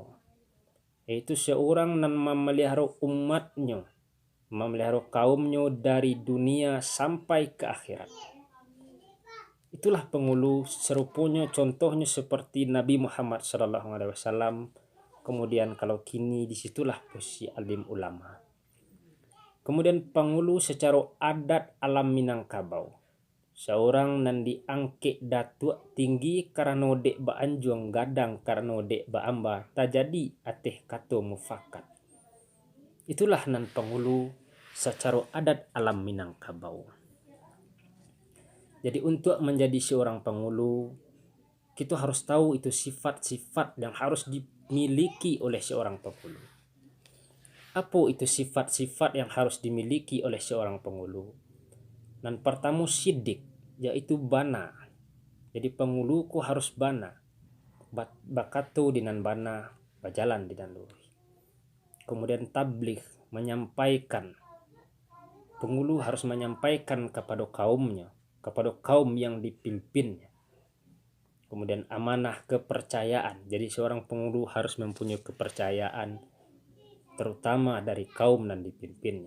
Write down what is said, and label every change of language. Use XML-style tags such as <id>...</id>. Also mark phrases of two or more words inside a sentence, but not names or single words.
<id>Yaitu seorang nan memelihara umatnya, memelihara kaumnya dari dunia sampai ke akhirat. Itulah pengulu serupanya contohnya seperti Nabi Muhammad SAW. Kemudian kalau kini disitulah posisi alim ulama. Kemudian pengulu secara adat alam Minangkabau.</id> <min>Seorang nan diangke datuk tinggi karena dek ba anjuang gadang karena dek ba amba tak jadi ateh kato mufakat.</min> <id>Itulah nan pengulu secara adat alam Minangkabau. Jadi untuk menjadi seorang pengulu, kita harus tahu itu sifat-sifat yang harus dimiliki oleh seorang pengulu. Apa itu sifat-sifat yang harus dimiliki oleh seorang pengulu? Dan pertama sidik, yaitu bana. Jadi penguluku harus</id> <min>bana. Bakato dinan bana, bajalan dinan luri.</min> <id>Kemudian tabligh, menyampaikan. Pengulu harus menyampaikan kepada kaumnya, kepada kaum yang dipimpinnya. Kemudian amanah, kepercayaan. Jadi seorang pengulu harus mempunyai kepercayaan, terutama dari kaum dan dipimpinnya.</id>